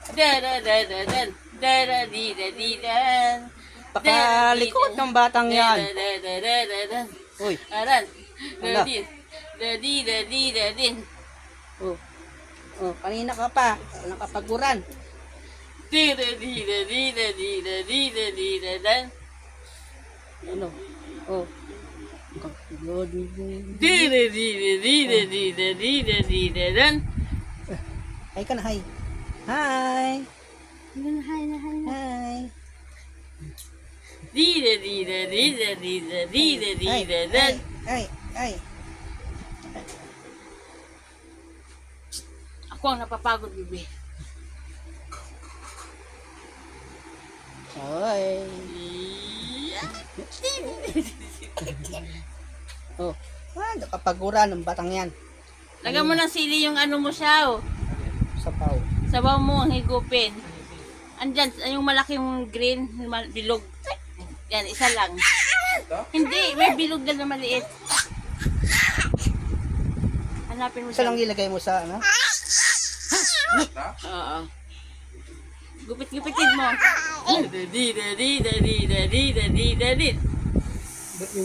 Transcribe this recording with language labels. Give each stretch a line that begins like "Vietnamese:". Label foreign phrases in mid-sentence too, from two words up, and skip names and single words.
Filipino: Da-da-da-da-dan. Da-da-di-da-di-dan. Pakalikot ng batang yan. Da-da-da-da-da-dan. Uy, Aran. Ala. Da-di-da-di-da-din. oh. Oh, kanina ka pa. Nakapaguran. Di-da-di-da-di-da-di-da-di-da-di-da-dan. Ano? Oh. Di-da-di-da-di-da-di-da-di-da-di-da-dan. Hi ka na, hi. Hi. Hi na. Hi. Di-da-di-da-di-da-di-da-di-da-di-da-dan. Hi. Hi. Ako ang napapagod, bibi. Hoy. Oh. Nakapaguran ng batang yan. Lagyan mo ng sili yung ano mo siya, oh. Sapaw. Sabaw mo ang higupin. Andyan, yung malaking green, bilog. Yan, isa lang. Hindi, may bilog na maliit. Hanapin mo Isa lang siya. ilagay mo sa ano? Oo. Gupit-gupitin mo. Di-da-di-da-di-da-di-da-di-da-di-da-di. Ba't yung